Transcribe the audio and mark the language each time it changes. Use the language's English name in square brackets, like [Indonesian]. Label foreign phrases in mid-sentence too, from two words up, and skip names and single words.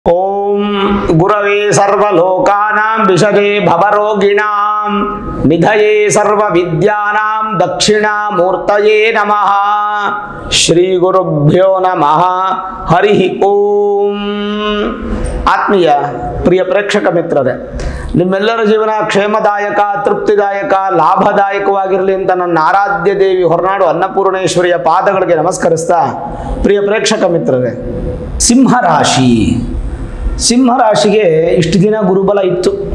[Sanskrit] ओम गुरवे सर्वलोकानां विषजे भवरोगिणां निधये सर्वविद्यानां दक्षिणामूर्तये नमः। श्री गुरुभ्यो नमः। हरि ओम। [Kannada] ಆತ್ಮೀಯ ಪ್ರಿಯ ಪ್ರೇಕ್ಷಕ ಮಿತ್ರರೇ, ನಿಮ್ಮೆಲ್ಲರ ಜೀವನ ಕ್ಷೇಮದಾಯಕ, ತೃಪ್ತಿದಾಯಕ, ಲಾಭದಾಯಕವಾಗಿರಲಿ ಅಂತ ನನ್ನ ಆರಾಧ್ಯ ದೇವಿ ಹೊರನಾಡು ಅನ್ನಪೂರ್ಣೇಶ್ವರಿಯ ಪಾದಗಳಿಗೆ ನಮಸ್ಕರಿಸ್ತಾ, ಪ್ರಿಯ ಪ್ರೇಕ್ಷಕ ಮಿತ್ರರೇ, ಸಿಂಹರಾಶಿಗೆ ಇಷ್ಟು ದಿನ ಗುರುಬಲ ಇತ್ತು.